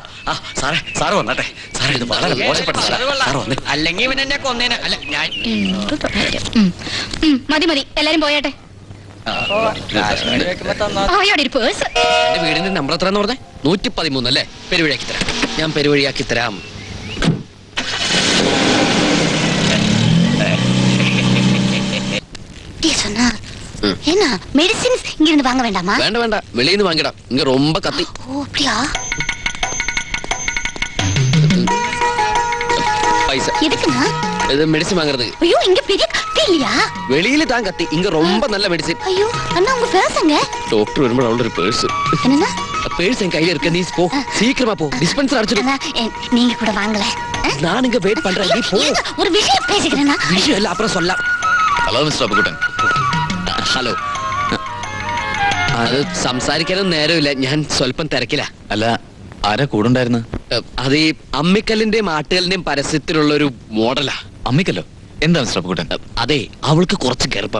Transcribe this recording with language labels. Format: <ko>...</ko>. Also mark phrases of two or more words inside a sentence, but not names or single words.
<ml>സാറ് വന്നാട്ടെ. സാറേ, ഇത് വളരെ മോശപ്പെട്ട അല്ലെങ്കിൽ ഇവൻ എന്നെ കൊന്നേനെ. അല്ല, ഞാൻ മതി എല്ലാരും പോയാട്ടെ. എന്റെ വീടിന്റെ നമ്പർ എത്രയാന്ന് പറഞ്ഞേ? 113 അല്ലേ? പെരുവഴിയാക്കി തരാം. ഞാൻ പെരുവഴിയാക്കി തരാം.</ml> <ta>என்ன மெடிசின்ஸ் இங்க இருந்து வாங்க வேண்டாமா? வேண்டாம் வேண்டாம், வெளியில இருந்து வாங்கிடா. இங்க ரொம்ப கத்தி. ஓ, அப்படியா? பைசா எதுக்குண்ணா? இது மெடிசின் வாங்குறதுக்கு. ஐயோ, இங்க பெரிய கத்தி இல்லையா? வெளியில தான் கத்தி, இங்க ரொம்ப நல்ல மெடிசின். ஐயோ அண்ணா, உங்க பேர்ஸ்ங்க? டாக்டர் வரும்போது அவளோட ஒரு பேர்ஸ். என்னன்னா? பேர்ஸ் என் கையில இருக்கு. நீ போ, சீக்கிரமா போ. டிஸ்பென்சர் அடிச்சிடு. நீங்க கூட வாங்கல. நான் இங்க வெயிட் பண்றேன், நீ போ. ஒரு விஷயம் பேசிக்கிறேன்னா. விஷயம் இல்ல, அப்புறம் சொல்லலாம்.</ta> <ml>ഹലോ മിസ്റ്റർ അപ്പുകുട്ടൻ. ഹലോ. അത് സംസാരിക്കാനൊന്നും നേരമില്ല, ഞാൻ സ്വല്പം തിരക്കില്ല. അല്ല, ആരാ കൂടുണ്ടായിരുന്നു? അത് ഈ അമ്മിക്കല്ലിന്റെയും ആട്ടുകല്ലിന്റെയും പരസ്യത്തിലുള്ള ഒരു മോഡലാ. അമ്മിക്കല്ലോ? എന്താ മിസ്റ്റർ അപ്പുക്കുട്ടൻ? അതെ, അവൾക്ക് കുറച്ച് ഗർഭം.</ml>